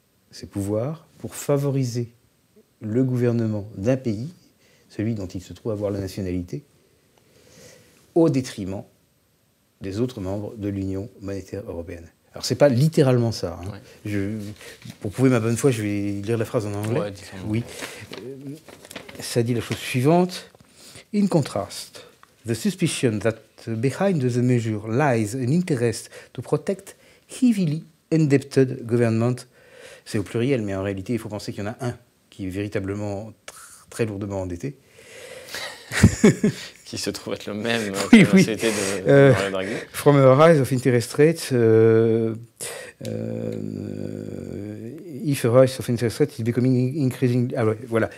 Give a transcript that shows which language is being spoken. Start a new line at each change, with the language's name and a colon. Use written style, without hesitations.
French: ses pouvoirs pour favoriser le gouvernement d'un pays, celui dont il se trouve avoir la nationalité, au détriment des autres membres de l'Union monétaire européenne. Alors, c'est pas littéralement ça. Hein. Ouais. Pour prouver ma bonne foi, je vais lire la phrase en anglais. Ouais, oui. Ça dit la chose suivante.
English: In contrast, the suspicion that behind the measure lies an interest to protect heavily indebted government.
French: C'est au pluriel, mais en réalité, il faut penser qu'il y en a un qui est véritablement très lourdement endetté. Qui se trouve être le même oui, que la société de Mario Draghi.
English: From a rise of interest rates, if a rise of interest rate is becoming increasingly... voilà.